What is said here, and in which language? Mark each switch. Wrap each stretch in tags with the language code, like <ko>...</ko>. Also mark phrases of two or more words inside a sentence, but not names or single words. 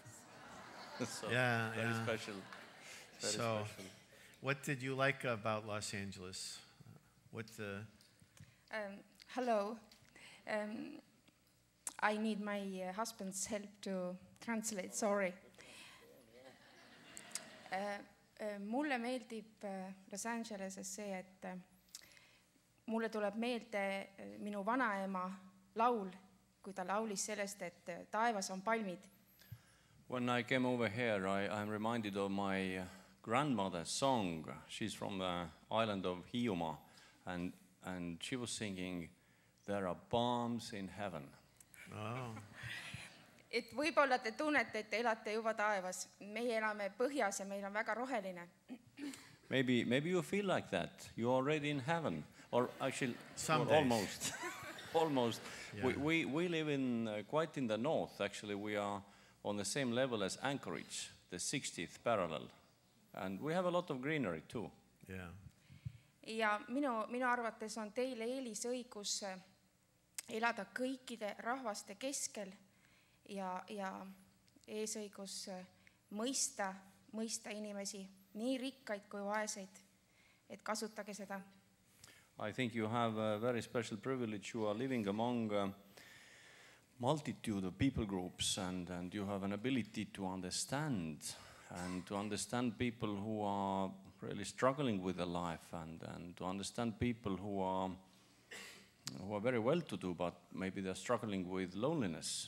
<en>So Yeah, very yeah. special. Very So, special. what did you like about Los Angeles? Hello. I need my husband's help to translate, sorry.</en> <et>Mulle meeldib Los Angeleses see, et mulle tuleb meelde minu vanaema laul, kui ta laulis sellest, et taevas on palmid.</et> <en>When I came over here, I'm reminded of my grandmother's song. She's from the island of Hiiumaa, and she was singing, "There are palms in heaven." Oh.</en> <et>Et võib-olla te tunnete, et te elate juba taevas. Meie elame põhjas ja meil on väga roheline.</et> <en>Maybe you feel like that. You're already in heaven, or actually Some almost. Almost. Yeah. We live in quite in the north. Actually, we are on the same level as Anchorage, the 60th parallel, and we have a lot of greenery too. Yeah.</en> <et>Ja minu arvates on teile eelisõigus elada kõikide rahvaste keskel ja eesõigus mõista inimesi, nii rikkaid kui vaeseid, et kasutage seda.</et> <en>I think you have a very special privilege. You are living among a multitude of people groups, and you have an ability to understand people who are really struggling with their life, and to understand people who are very well-to-do, but maybe they're struggling with loneliness.</en>